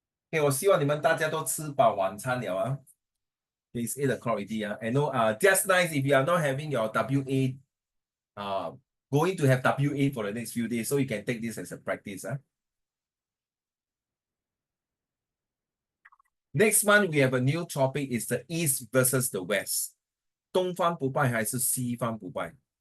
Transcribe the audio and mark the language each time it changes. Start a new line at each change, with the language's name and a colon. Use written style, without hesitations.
Chinese: OK，我希望你们大家都吃饱晚餐了啊。
English: It's 8 o'clock already. I know. Just nice if you are not having your WA. Going to have WA for the next few days, so you can take this as a practice. Next month we have a new topic. Is the East versus the West.
Chinese: 东方不败还是西方不败？